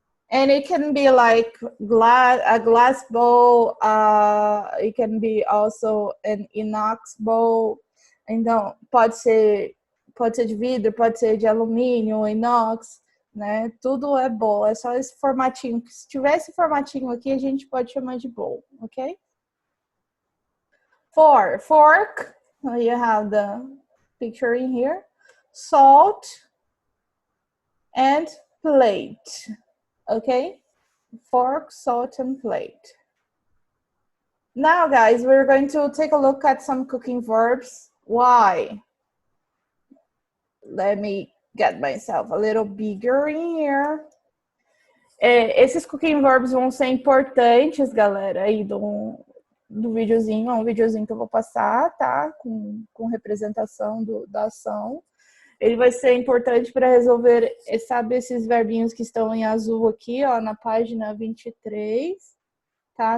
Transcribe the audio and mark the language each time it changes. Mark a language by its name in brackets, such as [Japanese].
[English] And it can be like a glass bowl. It can be also an inox bowl. [Portuguese] Então, pode ser de vidro, pode ser de alumínio, inox, né? Tudo é bowl. É só esse formatinho. Se tiver esse formatinho aqui, a gente pode chamar de bowl, ok? [English] 4, fork. You have the picture in here. Salt and plate. Okay? Fork, salt, and plate. Now, guys, we're going to take a look at some cooking verbs. Why? Let me get myself a little bigger in here. [Portuguese] Esses cooking verbs vão ser importantes, galera, aí do videozinho. É um videozinho que eu vou passar, tá? Com representação da ação. Ele vai ser importante para resolver, sabe, esses verbinhos que estão em azul aqui, ó, na página 23, tá?